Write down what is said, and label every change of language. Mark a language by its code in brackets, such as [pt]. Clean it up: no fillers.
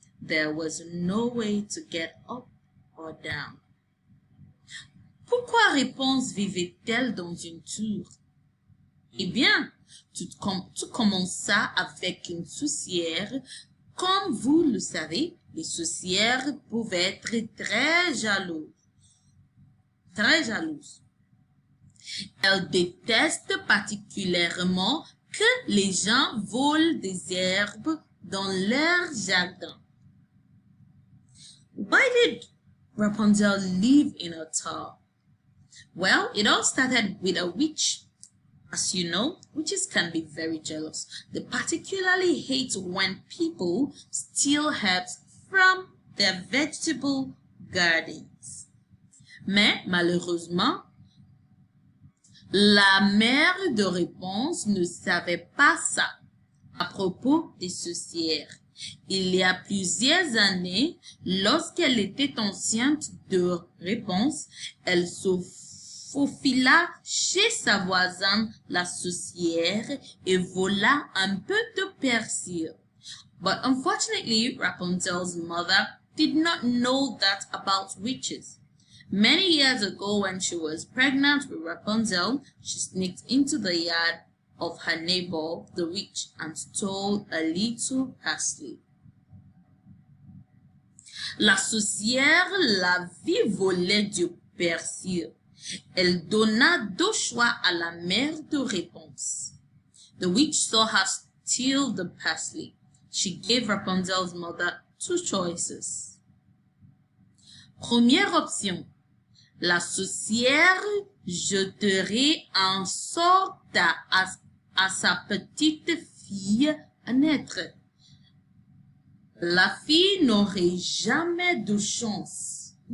[en] There was no way to get up or down. [fr] Pourquoi Réponse vivait-elle dans une tour? Eh bien, tout commença avec une sorcière. Comme vous le savez, les sorcières pouvaient être très jalouses. Elles détestent particulièrement que les gens volent des herbes dans leur jardin. [en] Why did Rapunzel live in a tower? Well, it all started with a witch. As you know, witches can be very jealous. They particularly hate when people steal herbs from their vegetable gardens. [fr] Mais malheureusement, la mère de Réponse ne savait pas ça à propos des sorcières. Il y a plusieurs années, lorsqu'elle était enceinte de Réponse, elle se faufila chez sa voisine la sorcière et vola un peu de persil. [en] But unfortunately, Rapunzel's mother did not know that about witches. Many years ago, when she was pregnant with Rapunzel, she sneaked into the yard of her neighbor, the witch, and stole a little parsley. [fr] La sorcière la vit voler du persil. Elle donna deux choix à la mère de Réponse. [en] The witch saw her steal the parsley. She gave Rapunzel's mother two choices. [fr] Première option, la sorcière jetterait un sort à sa petite fille à naître. La fille n'aurait jamais de chance.